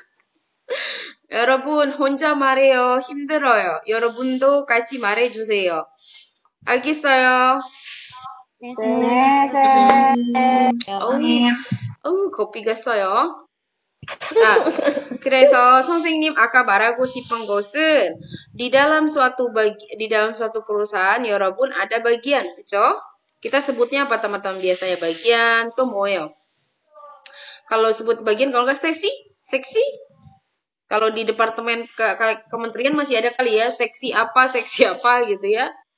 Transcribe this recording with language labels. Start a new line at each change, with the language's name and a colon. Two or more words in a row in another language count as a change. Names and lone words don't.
Korean: 여러분, 혼자 말해요. 힘들어요. 여러분도 같이 말해주세요. 알겠어요? 네, 네, 쌤. 거피가 써요. 자, 그래서 선생님 아까 말하고 싶은 것은
Indonesian: di dalam suatu perusahaan
Korean: 여러분
Indonesian: ada bagian,
Korean: 그죠?
Indonesian: Kita sebutnya apa teman-teman biasanya? Bagian tuh 뭐예요? Kalau sebut bagian, kalau nggak seksi. Kalau di departemen kementerian masih ada kali ya, seksi apa gitu ya.